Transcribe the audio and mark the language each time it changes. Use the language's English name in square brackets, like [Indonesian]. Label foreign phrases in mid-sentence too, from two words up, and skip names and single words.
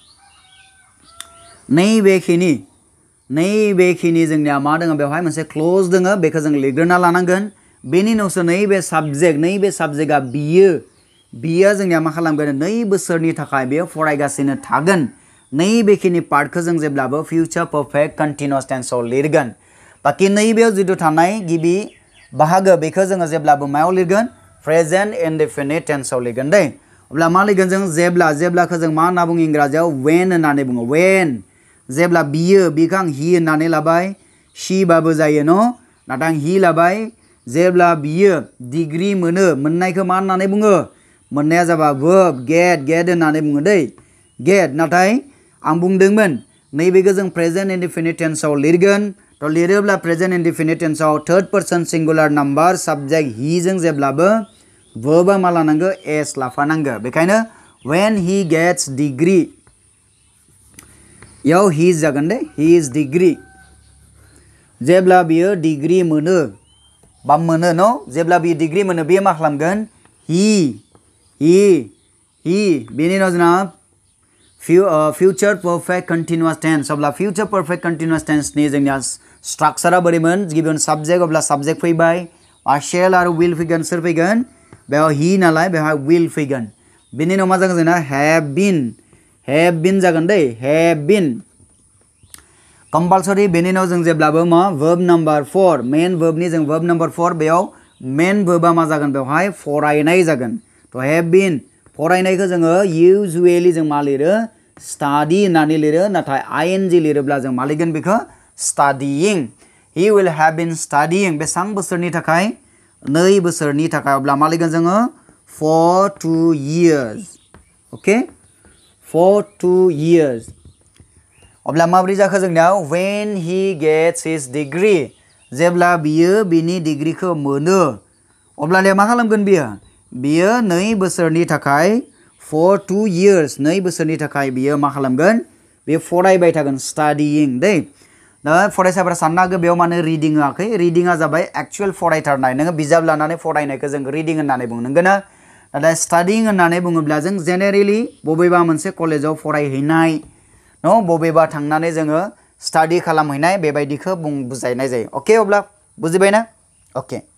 [Bodo] नैबेखिनि जोंनिया मा दङ बेवहाय मोनसे क्लोज दङ बेखौ जों लिरग्रोना लानांगोन बेनि उनावसो नैबे साबजेक्टआ बियो जोंनिया मा खालामगोन 2 बोसोरनि थाखाय बेयो फरायगासिनो थागोन नैबेखिनि पार्टखौ जों जेब्लाबो [English] future perfect continuous tense [Bodo] आव लिरगोन बाकी नैबेयाव जितु थानाय गिबि बाहागो बेखौ जोङो जेब्लाबो मायाव लिरगोन [English] present indefinite tense [Bodo] आव लिरगोन दै अब्ला मा लिरगोन जों जेब्लाखौ जों मा होनना बुङो इंराजियाव when होननानै बुङो when जेब्ला बियो बिखौ आं he होननानै लाबाय she बाबो जायो न नाथाय he लाबाय जेब्ला बियो डिग्री मोनो मोननायखौ मा होननानै बुङो मोननाया जाबाय [English] verb get [Bodo] होननानै बुङो दै get नाथाय आं बुंदोंमोन नैबेखौ जों [English] present indefinite tense [Bodo] आव लिरगोन तो लिरोब्ला [English] present indefinite tense [Bodo] आव [English] third person singular number subject he [Bodo] जों जेब्लाबो verb मा लानांगौ s लाफानांगौ बेखायनो [English] when he gets degree [Bodo] याव he जागोन दे [English] he is degree [Bodo] जेब्ला बियो डिग्री मोनो बा मोनो न जेब्ला बियो डिग्री मोनो बियो मा खालामगोन he बेनि उनाव जोंना [English] future perfect continuous tense [Bodo] अब्ला [English] future perfect continuous tense [Bodo] नि जोंनिया स्ट्राक्चारा बोरैमोन गिबियावनो सब्जेक्ट अब्ला सब्जेक्ट फैबाय shall आरो will फैगोन सोर फैगोन बेयाव he नालाय बेवहाय will फैगोन बेनि उनाव मा जागोन जोंना [English] have been [Bodo] जागोन दै [English] have been [Bodo] कंपलसरी बेनि उनाव जों जेब्लाबो मा [English] verb number 4 [Bodo] मेन verb नि जों [English] verb number 4 [Bodo] बेयाव [English] main verb [Bodo] मा जागोन बेवहाय फरायनाय जागोन तो [English] have been [Bodo] फरायनायखौ जोङो usually जों मा लिरो study होननानै लिरो नाथाय ing लिरोब्ला जों मा लिरगोन बेखौ [English] studying he will have been studying [Bodo] बेसां बोसोरनि थाखाय 2 बोसोरनि थाखाय अब्ला मा लिरगोन जोङो [English] for 2 years [Bodo] ओके [English] for 2 years [Bodo] अब्ला माब्रै जाखो जोंनियाव [English] when he gets his degree [Bodo] जेब्ला बियो बिनि डिग्रीखौ मोनो अब्लानिया मा खालामगोन बियो 2 बोसोरनि थाखाय [English] for 2 years [Bodo] 2 बोसोरनि थाखाय बियो मा खालामगोन बे फरायबाय थागोन studying दै दा फरायसाफोरा साननो हागौ बेयाव माने रिडिं होआखै रिडिंआ जाबाय एक्चुअल फरायथारनाय नोङो बिजाब लानानै फरायनायखौ जों रिडिं होननानै बुङो नंगौना नाथाय स्टाडिंग होननानै बुङोब्ला जों जेनेरेलि बबेबा मोनसे कलेजाव फरायहैनाय न बबेबा थांनानै जोङो स्टाडी खालामहैनाय बेबायदिखौ बुजायनाय जायो ओके अब्ला बुजिबायना ओके